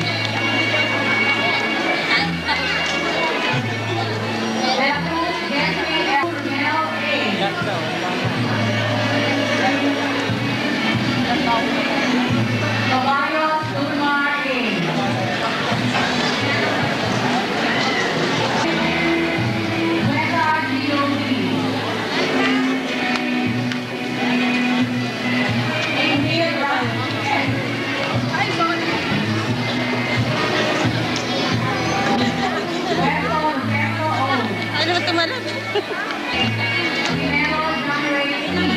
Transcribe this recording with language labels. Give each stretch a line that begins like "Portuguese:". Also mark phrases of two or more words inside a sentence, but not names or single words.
Filipino: De la Cruz Jeffrey L. Mel A. Caballos Ulmar A. Cuenca Gio B. Angel Ryan S. Roberto O. Ay, naman tumalab. Primero John Ray C.